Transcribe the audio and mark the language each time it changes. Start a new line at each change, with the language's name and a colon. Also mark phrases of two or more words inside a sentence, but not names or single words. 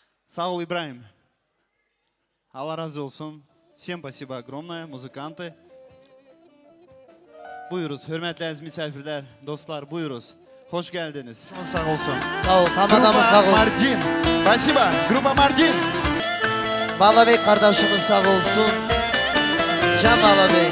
Turkish: Sağ ol İbrahim. Allah razı olsun.
Russian: Всем спасибо огромное, muzikantı.
Turkish: Buyuruz, hürmetli aziz misafirler, dostlar, buyuruz. Hoş geldiniz. Sağ olsun. Sağ ol, tam adamı sağ olsun.
Russian: Mardin. Спасибо, Grupa Mardin.
Turkish: Balabek kardeşimiz sağ olsun. Can Balabek.